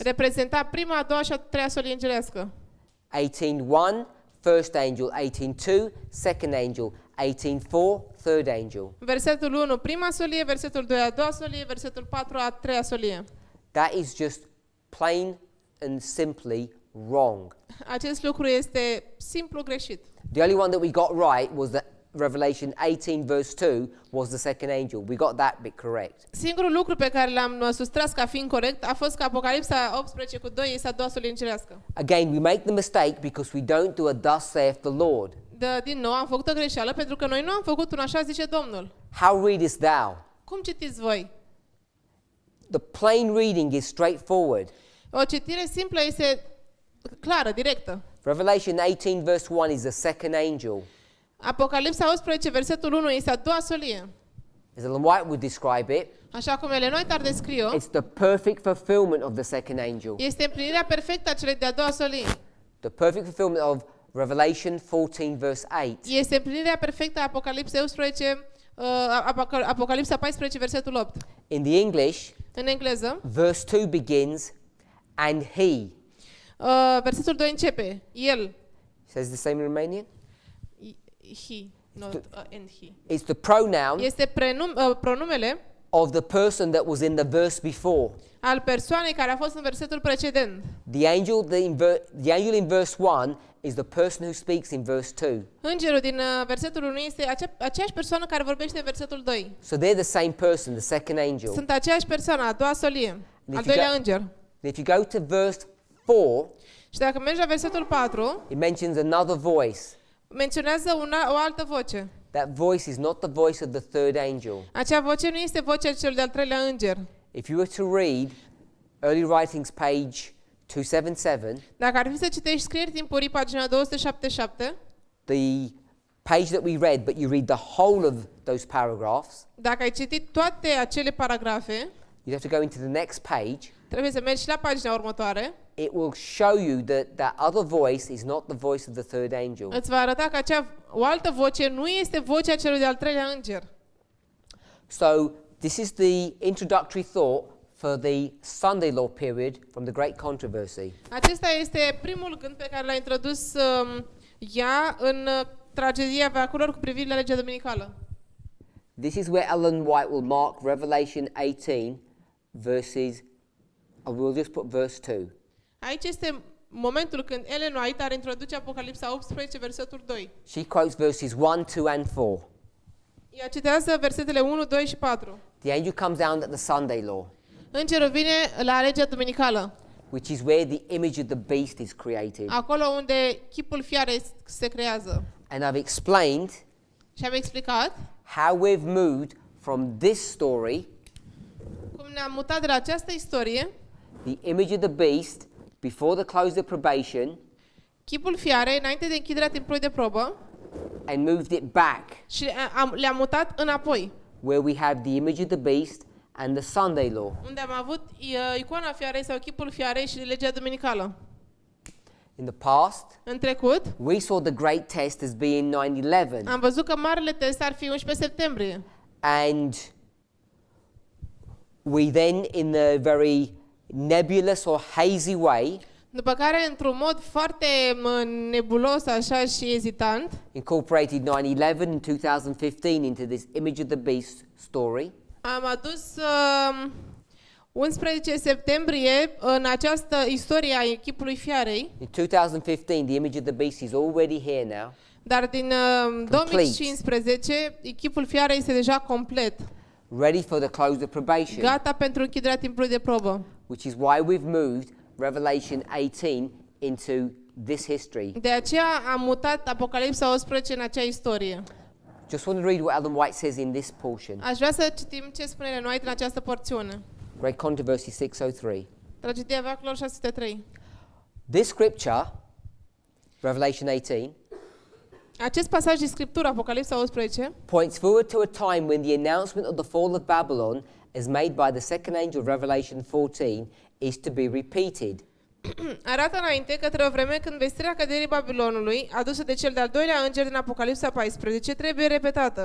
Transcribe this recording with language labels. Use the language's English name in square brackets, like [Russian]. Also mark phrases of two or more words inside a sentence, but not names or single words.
[Romanian] reprezenta prima, a doua și a treia solie îngerească. 18:1, [English] first angel, 18:2, second angel, 18:4, third angel. [Romanian] Versetul 1, prima solie, versetul 2, a doua solie, versetul 4, a treia solie. [English] That is just plain and simply wrong. [Romanian] Acest lucru este simplu greșit. [English] The only one that we got right was that Revelation 18 verse 2 was the second angel. We got that bit correct. [Romanian] Singurul lucru pe care l-am sustras ca fiind corect a fost că Apocalipsa 18 cu 2 este a doua solie îngerească. [English] Again, we make the mistake because we don't do a thus saith the Lord. [Romanian] Din nou am făcut o greșeală pentru că noi nu am făcut un așa zice Domnul. [English] How readest thou? [Romanian] Cum citiți voi? [English] The plain reading is straightforward. [Romanian] O citire simplă este clară, directă. [English] Revelation 18 verse 1 is the second angel. [Romanian] Apocalipsa 18, versetul 1 este a doua solie. [English] As Ellen White would describe it, [Romanian] Așa cum Ellen White ar descrie-o, [English] it's the perfect fulfillment of the second angel. [Romanian] este împlinirea perfectă a celei de-a doua solie. [English] The perfect fulfillment of Revelation 14 verse 8. [Romanian] Este împlinirea perfectă a Apocalipsa 11, Apocalipsa 14, versetul 8. [English] In the English, [Romanian] În engleză, [English] verse 2 begins, and he. [Romanian] versetul 2 începe, el, [English] Says the same in Romanian? he, not and he. It's the pronoun [Romanian] Este pronumele [English] of the person that was in the verse before. [Romanian] al persoanei care a fost în versetul precedent. [English] The angel in verse 1 is the person who speaks in verse 2. [Romanian] Îngerul din versetul 1 este aceeași persoană care vorbește în versetul 2. [English] So they're the same person, the second angel. [Romanian] Sunt aceeași persoană, a doua solie, Deci al doilea înger. [English] If you go to verse 4, [Romanian] Și dacă mergi la versetul 4, [English] it mentions another voice. [Romanian] menționează o altă voce. [English] That voice is not the voice of the third angel. [Romanian] Acea voce nu este vocea celui de-al treilea înger. [English] If you were to read Early Writings page 277, [Romanian] Dacă ar fi să citești scrieri timpurii, pagina 277, [English] the page that we read, but you read the whole of those paragraphs, [Romanian] dacă ai citit toate acele paragrafe, [English] you have to go into the next page. [Romanian] trebuie să mergi și la pagina următoare. [English] It will show you that other voice is not the voice of the third angel. [Romanian] Îți va arăta că o altă voce nu este vocea celui de-al treilea înger. [English] So this is the introductory thought for the Sunday law period from the Great Controversy. [Romanian] Acesta este primul gând pe care l-a introdus ea în tragedia veacurilor cu privire la legea dominicală. [English] This is where Ellen White will mark Revelation 18 verses, we'll just put verse 2. [Romanian] Aici este momentul când Ellen White ar introduce Apocalipsa 18, versetul 2. [English] She quotes verses 1, 2 and 4. [Romanian] Ea citează versetele 1, 2 și 4. [English] The angel comes down at the Sunday law, [Romanian] Îngerul vine la legea dominicală, [English] which is where the image of the beast is created. [Romanian] acolo unde chipul fiarei se creează. [English] And I've explained [Romanian] Și am explicat [English] how we've moved from this story, [Romanian] cum ne-am mutat de la această istorie, [English] the image of the beast, before the close of probation, [Romanian] chipul fiarei, înainte de închiderea timpului de probă, [English] and moved it back, [Romanian] și le-am mutat înapoi, [English] where we have the image of the beast and the Sunday law. [Romanian] unde am avut icoana fiarei sau chipul fiarei și legea dominicală. [English] In the past, [Romanian] În trecut, [English] we saw the great test as being 9/11, [Romanian] am văzut că marele test ar fi 11 septembrie. [English] and we then, in the very nebulous or hazy way, [Romanian] După care, într-un mod foarte nebulos așa și ezitant, [English] incorporated 9/11 in 2015 into this image of the beast story. [Romanian] am adus 11 septembrie în această istorie a chipului fiarei, [English] In 2015, the image of the beast is already here now, [Romanian] dar din 2015 chipul fiarei este deja complet, [English] ready for the close of probation, [Romanian] gata pentru închiderea timpului de probă. [English] which is why we've moved Revelation 18 into this history. [Romanian] De aceea am mutat Apocalipsa 18 în acea istorie. [English] Just want to read what Ellen White says in this portion. [Romanian] Aș vrea să citim ce spune Ellen White în această porțiune. [English] Great Controversy 603. [Romanian] Tragedia veacurilor 603. [English] This scripture, Revelation 18, [Romanian] Acest pasaj din Scriptură, Apocalipsa 11, [English] points forward to a time when the announcement of the fall of Babylon, as made by the second angel of Revelation 14, is to be repeated. [Romanian] arată înainte către o vreme când vestirea căderii Babilonului, adusă de cel de-al doilea înger din Apocalipsa 14, trebuie repetată.